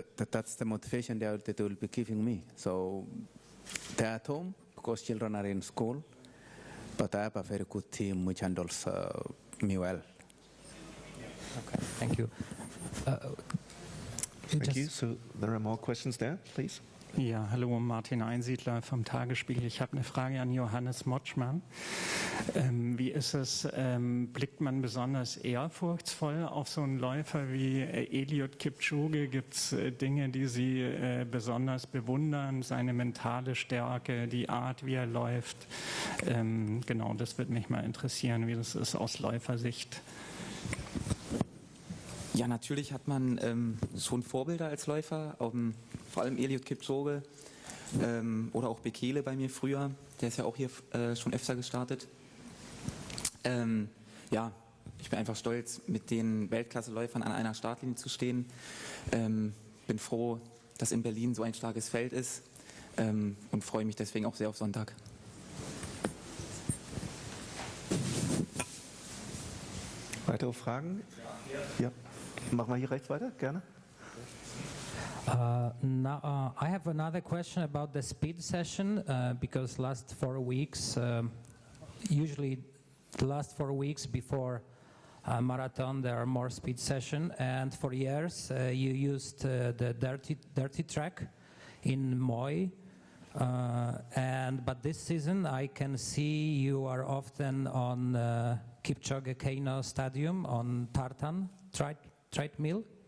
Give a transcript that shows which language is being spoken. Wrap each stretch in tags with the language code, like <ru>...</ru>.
<en>that's the motivation that they will be giving me. So they're at home because children are in school, but I have a very good team which handles me well. Okay, thank you. Thank you. So there are more questions there, please.</en> <de>Ja, hallo, Martin Einsiedler vom Tagesspiegel. Ich habe eine Frage an Johannes Motschmann. Wie ist es, blickt man besonders ehrfurchtsvoll auf so einen Läufer wie Eliud Kipchoge? Gibt es Dinge, die Sie besonders bewundern? Seine mentale Stärke, die Art, wie er läuft? Genau, das würde mich mal interessieren, wie das ist aus Läufersicht. Ja, natürlich hat man schon Vorbilder als Läufer, vor allem Eliud Kipchoge oder auch Bekele bei mir früher, der ist ja auch hier schon öfter gestartet. Ja, ich bin einfach stolz, mit den Weltklasse-Läufern an einer Startlinie zu stehen. Bin froh, dass in Berlin so ein starkes Feld ist und freue mich deswegen auch sehr auf Sonntag. Weitere Fragen? Ja. Machen wir hier rechts weiter, gerne.</de> <en>Now, I have another question about the speed session because last 4 weeks, usually the last 4 weeks before a marathon, there are more speed sessions, and for years you used the dirty track in Moi, but this season I can see you are often on Kipchoge Keino Stadium on tartan treadmill.</en>